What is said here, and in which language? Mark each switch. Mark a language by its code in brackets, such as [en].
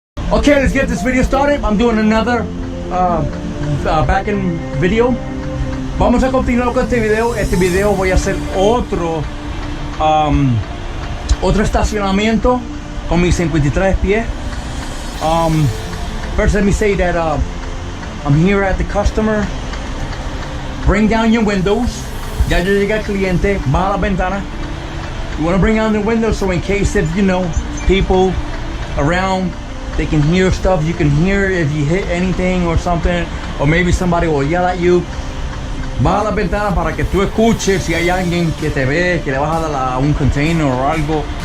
[en] Okay, let's get this video started. I'm doing another back-end video. [es] Vamos a continuar con este video. Este video voy a hacer otro estacionamiento con mis 53 pies. [en] First, let me say that I'm here at the customer. Bring down your windows. [es] Ya yo llegué al cliente. Baja la ventana. [en] You want to bring down the windows so in case if people around, they can hear stuff. You can hear if you hit anything or something, or maybe somebody will yell at you. [es] Baja la ventana para que tú escuches si hay alguien que te ve, que le vas a dar a un container o algo.